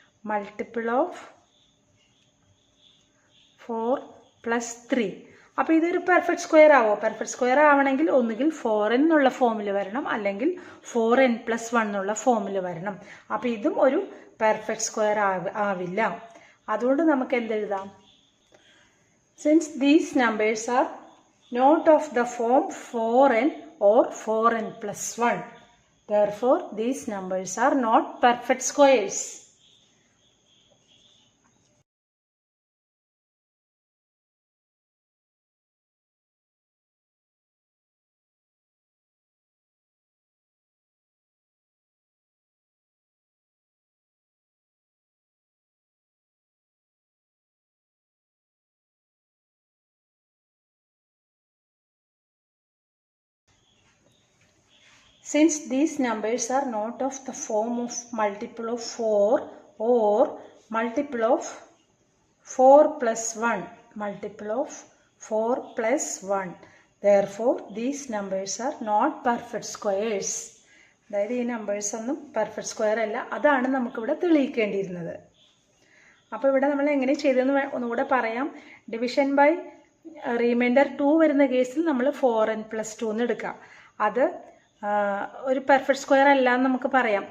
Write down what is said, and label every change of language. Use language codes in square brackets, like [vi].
[en] Multiple of 4 + 3. [ml] അപ്പോൾ ഇതൊരു perfect square ആവോ? പെർഫെക്റ്റ് സ്ക്വയർ ആവണമെങ്കിൽ ഒന്നുകിൽ 4n എന്നുള്ള ഫോമിൽ വരണം, അല്ലെങ്കിൽ 4n+1 എന്നുള്ള ഫോമിൽ വരണം. അപ്പോൾ ഇതും ഒരു പെർഫെക്റ്റ് സ്ക്വയർ ആവില്ല. അതുകൊണ്ട് നമുക്ക് എന്തെഴുതാം? [en] Since these numbers are not of the form 4n or 4n+1, therefore these numbers are not perfect squares. Since these numbers are not of the form of multiple of 4 or multiple of 4 plus 1, multiple of 4 plus 1, therefore these numbers are not perfect squares. [ml] അതായത് ഈ numbers ഒന്നും perfect square അല്ല. അതാണ് നമുക്കിവിടെ തെളിയിക്കേണ്ടിയിരുന്നത്. അപ്പോൾ ഇവിടെ നമ്മൾ എങ്ങനെ ചെയ്തതെന്ന് ഒന്നുകൂടെ പറയാം. [en] division by remainder 2 [ml] വരുന്ന കേസിൽ നമ്മൾ 4n+2 എന്ന് എടുക്കാം. അത് ഒരു പെർഫെക്റ്റ് സ്ക്വയർ അല്ല എന്ന് നമുക്ക് പറയാം.